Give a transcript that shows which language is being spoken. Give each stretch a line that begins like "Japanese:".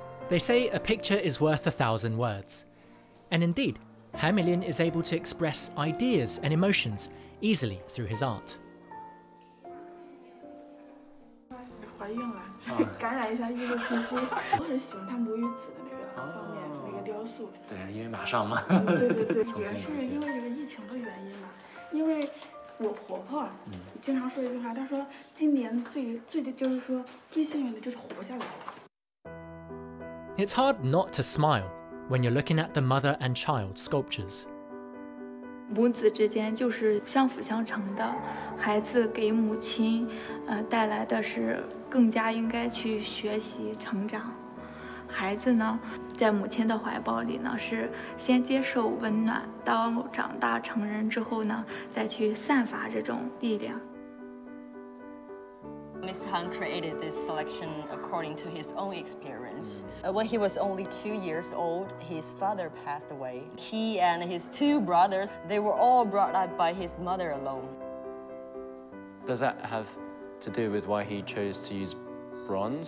English: They say a picture is worth 1,000 words. And indeed, Han Meilin is able to express ideas and emotions easily through his art.
Chinese: 怀孕了，感染一下艺术气息。我很喜欢他母语子的那个方面，那个雕塑。对，因为马上嘛。对，也是因为这个疫情的原因嘛。因为我婆婆经常说一句话，她说今年就是说最幸运的就是活下来了。
English: It's hard not to smile when you're looking at the mother and child sculptures.
Chinese: 母子之间就是相辅相成的，孩子给母亲，带来的是更加应该去学习成长。孩子呢，在母亲的怀抱里呢，是先接受温暖，到长大成人之后呢，再去散发这种力量。
English: Mr. Han created this selection according to his own experience. When he was only 2 years old, his father passed away. He and his 2 brothers, they were all brought up by his mother alone. Does that have to do with why he chose to use bronze?